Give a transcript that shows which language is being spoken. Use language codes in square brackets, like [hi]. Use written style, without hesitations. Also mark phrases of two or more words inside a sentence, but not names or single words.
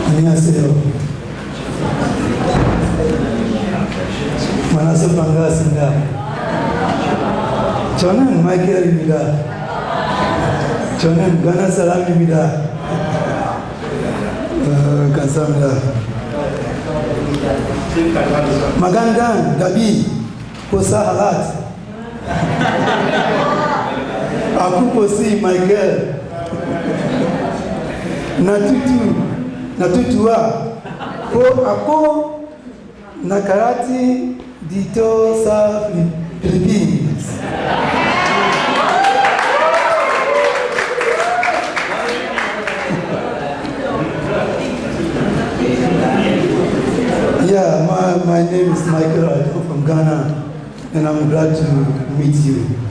[ko] 안녕하세요. 만나서 반갑습니다. 저는 마이클입니다. 저는 가나 사람입니다. 감사합니다. [tl] Magandang gabi po sa lahat. Ako po si Michael. Natutuwa po ako nakarati dito sa Philippines. [en] Yeah, my name is Michael. I come from Ghana, and I'm glad to meet you.